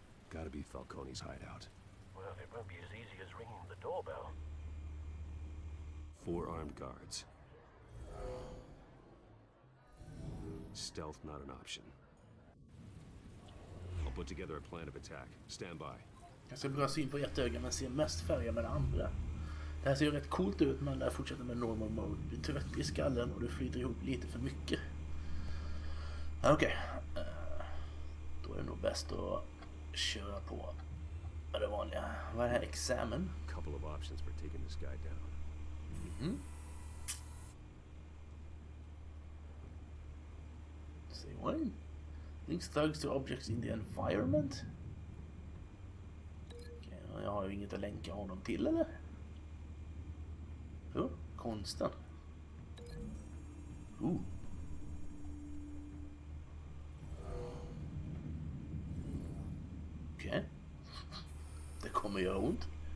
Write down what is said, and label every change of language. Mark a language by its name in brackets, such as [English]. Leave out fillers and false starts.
[English] Gotta be Falcone's hideout. Well, it won't be as easy as ringing the doorbell. 4 armed guards. Stealth not an option. I'll put together a plan of attack. Stand by. [Swedish] Jag ser bra syn på ett öga men ser mest färger med det andra. Det här ser ju rätt coolt ut men där fortsätter med [English] normal mode. [Swedish] Du är trött i skallen och du flyter ihop lite för mycket. Okej. Då är det nog bäst att köra på det vanliga. Vad är det här? Examen? [English] Couple of options for taking this guy down. Say what? Links thugs to objects in the environment? [Swedish] Okay, jag har ju inget att länka honom till, eller? Konsten. Okej. Det kommer göra ont.